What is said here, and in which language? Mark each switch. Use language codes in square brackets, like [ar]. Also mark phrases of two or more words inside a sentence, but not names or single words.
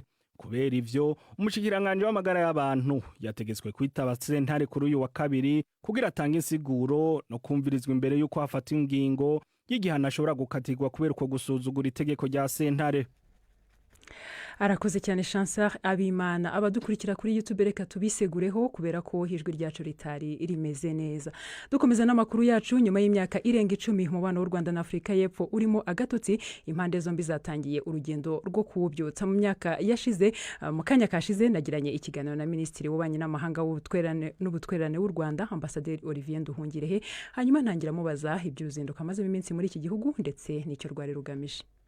[rn] Kubera ivyo, umushikiranganje w'amagara y'abantu yategetswe kwitaba sentare kuri uyu wa kabiri kugira atange insiguro no kumvirizwa imbere yuko hafata ingingo y'igihano ashobora gukatirwa kubera uko gusuzugura itegeko rya sentare. [rw] Arakoze cyane Chancellor Abimana. Abadukurikira kuri YouTube reka tubisegureho kubera ko hijwi ryacu ritari rimeze neza. Dukomeza n'amakuru yacu. Nyuma y'imyaka irenga 10 umubano w'u Rwanda na Afrika y'Epfo urimo agatotsi, impande zombi zatangiye urugendo rwo kuwubyutsa. Mu myaka yashize, mu kanya kashize nagiranye ikiganiro na Minisitiri w'Ububanyi n'Amahanga n'Ubutwererane w'u Rwanda Ambassadeur Olivier Nduhungirehe, hanyuma ntangira mubaza iby'uruzinduko amaze iminsi muri iki gihugu ndetse n'icyo rwari rugamije.